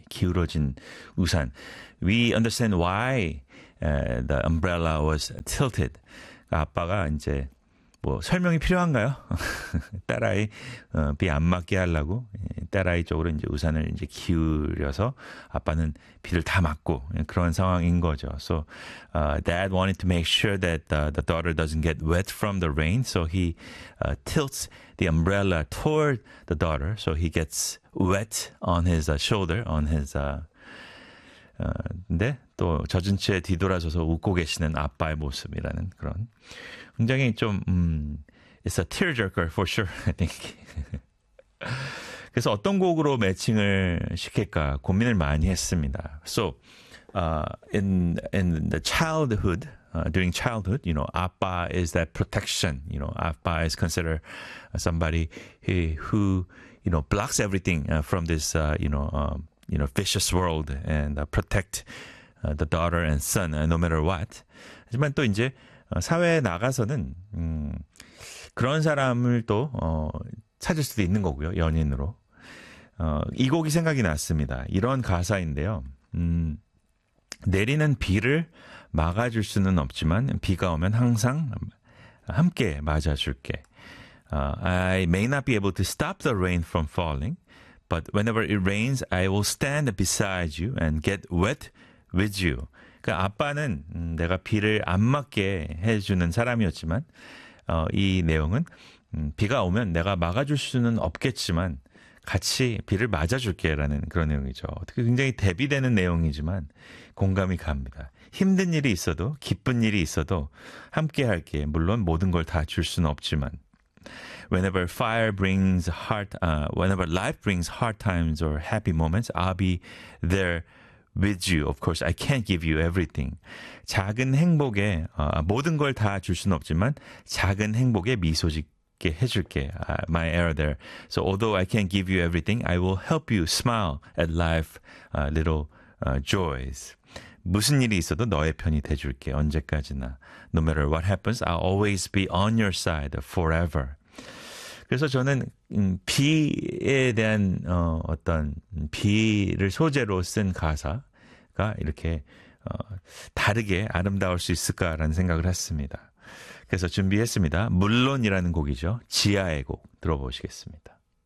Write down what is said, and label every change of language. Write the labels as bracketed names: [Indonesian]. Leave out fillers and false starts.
[Korean] 기울어진 우산. [English] We understand why the umbrella was tilted. [Korean] 아빠가 이제 뭐 설명이 필요한가요? 딸아이 비안 맞게 하려고 딸아이 쪽으로 이제 우산을 이제 기울여서 아빠는 비를 다 맞고 그런 상황인 거죠. [English] So dad wanted to make sure that the daughter doesn't get wet from the rain, so he tilts the umbrella toward the daughter, so he gets wet on his shoulder, on his [Korean] 근데 또 젖은 채 뒤돌아져서 웃고 계시는 아빠의 모습이라는 그런 굉장히 좀 [English] it's a tearjerker for sure, I think. [Korean] 그래서 어떤 곡으로 매칭을 시킬까 고민을 많이 했습니다. [English] So in the childhood, during childhood, you know, 아빠 is that protection. You know, 아빠 is considered somebody who you know blocks everything from this you know vicious world and protect the daughter and son no matter what. [Korean] 하지만 또 이제 사회에 나가서는 그런 사람을 또 찾을 수도 있는 거고요. 연인으로. 이 곡이 생각이 났습니다. 이런 가사인데요. 내리는 비를 막아줄 수는 없지만 비가 오면 항상 함께 맞아줄게. [English] I may not be able to stop the rain from falling, but whenever it rains, I will stand beside you and get wet with you. [Korean] 그러니까 아빠는 내가 비를 안 맞게 해주는 사람이었지만 이 내용은 비가 오면 내가 막아줄 수는 없겠지만 같이 비를 맞아줄게라는 그런 내용이죠. 어떻게 굉장히 대비되는 내용이지만 공감이 갑니다. 힘든 일이 있어도 기쁜 일이 있어도 함께 할게. 물론 모든 걸다줄 수는 없지만. [English] Whenever fire brings hard, whenever life brings hard times or happy moments, I'll be there with you. Of course, I can't give you everything. [Korean] 작은 행복에 모든 걸다줄 수는 없지만 작은 행복에 미소 짓게 해줄게. [English] My error there. So although I can't give you everything, I will help you smile at life, little joys. [Korean] 무슨 일이 있어도 너의 편이 돼줄게. 언제까지나. [English] No matter what happens, I'll always be on your side forever. [Korean] 그래서 저는 비에 대한 어떤 비를 소재로 쓴 가사가 이렇게 다르게 아름다울 수 있을까라는 생각을 했습니다. 그래서 준비했습니다. 물론이라는 곡이죠. 지하의 곡 들어보시겠습니다.